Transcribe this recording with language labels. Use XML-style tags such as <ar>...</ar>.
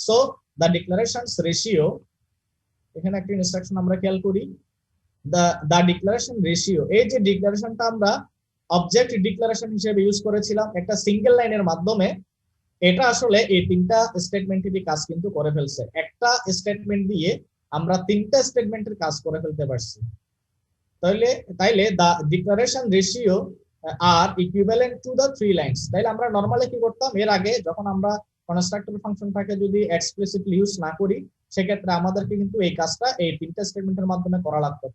<en>So the declarations ratio,</en> <bn>এখানে একটা instruction আমরা খেয়াল করি,</bn> <en>the declaration ratio,</en> <bn>এই যে ডিক্লারেশনটা আমরা অবজেক্ট ডিক্লারেশন হিসেবে ইউজ করেছিলাম একটা সিঙ্গেল লাইনের মাধ্যমে, এটা আসলে এই তিনটা স্টেটমেন্টেরই কাজ কিন্তু করে ফেলছে। একটা স্টেটমেন্ট দিয়ে আমরা তিনটা স্টেটমেন্টের কাজ করে ফেলতে পারছি।</bn> <en>তাইলে the declaration ratio are equivalent to the 3 lines.</en> <bn>তাইলে আমরা নরমালি কি করতাম, এর আগে যখন আমরা কনস্ট্রাক্টর ফাংশনটাকে যদি এক্সপ্লিসিটলি ইউজ না করি, সেক্ষেত্রে আমাদেরকে কিন্তু এই কাজটা এই তিনটা স্টেটমেন্টের মাধ্যমে করা লাগতো।</bn>